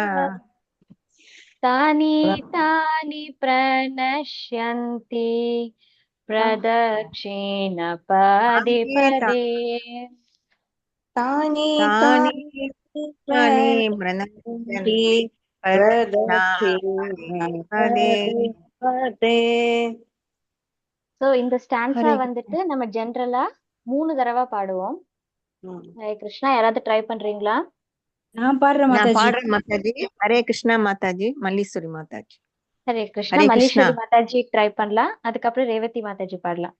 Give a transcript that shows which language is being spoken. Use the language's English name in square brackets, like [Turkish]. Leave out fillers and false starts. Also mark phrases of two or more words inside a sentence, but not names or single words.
[Sanskrit] तानि तानि प्रणश्यन्ति प्रदक्षिण पदे पदे तानि प्रणश्यन्ति पदे [Tamil] சோ இந்த ஸ்டான்ஸா வந்துட்டு நம்ம ஜெனரலா 3 தடவை பாடுவோம். ஹரே கிருஷ்ணா. யாராவது ட்ரை பண்றீங்களா? நான் பாடுறேன் மாதாஜி. ஹரே கிருஷ்ணா மாதாஜி. மல்லீஸ்வரி மாதாஜி. ஹரே கிருஷ்ணா. மல்லீஸ்வரி மாதாஜி ட்ரை பண்ணலாம். அதுக்கப்புறம் ரேவதி மாதாஜி பாடலாம்.